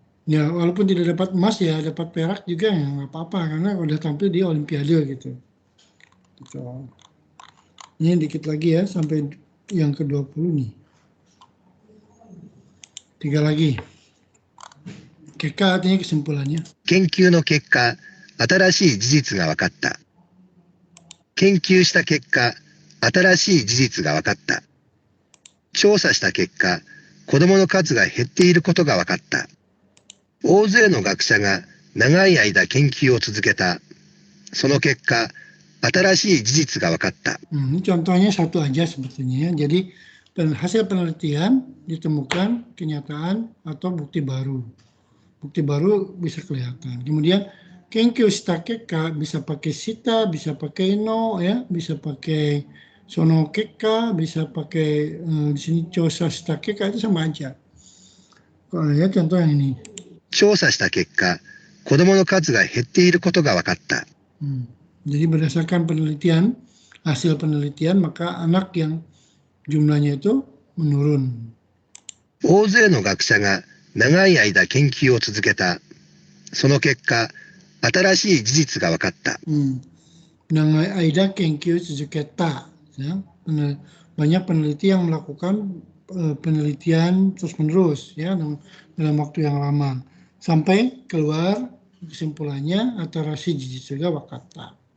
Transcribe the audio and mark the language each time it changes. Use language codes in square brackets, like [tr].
[id] Ya walaupun tidak dapat emas ya dapat perak juga ya nggak apa-apa karena udah tampil di Olimpiade gitu. Ini dikit lagi ya sampai yang ke-20 nih. 3 lagi. 結果 artinya kesimpulannya. [ja] 研究の結果、新しい事実が分かった。研究した結果、新しい事実が分かった。調査した結果、子供の数が減っていることが分かった。大勢の学者が長い間研究を続けた。その結果、新しい事実が分かった。 [id] Ini contohnya satu aja sebetulnya ya. Jadi hasil penelitian ditemukan kenyataan atau bukti baru. Bukti baru bisa kelihatan. Kemudian [ja] kenkyu shita kekka [id] bisa pakai shita, bisa pakai no ya, bisa pakai sono kekka, bisa pakai di sini [ja] chosa shita kekka [id] itu sama aja. Kalau ya contoh yang ini. [ja] 調査した結果、子供の数が減っていることが分かった。 [id] Jadi berdasarkan penelitian, hasil penelitian maka anak yang jumlahnya itu menurun. [ja] 大勢の学者が長い間研究を続けた。その結果、新しい事実が分かった。 Nangai aida kenkyu tsuzuketa. Ya. [id] Banyak peneliti yang melakukan penelitian terus-menerus ya dalam waktu yang lama sampai keluar kesimpulannya [ja] atarasi jijitsu ga wakata.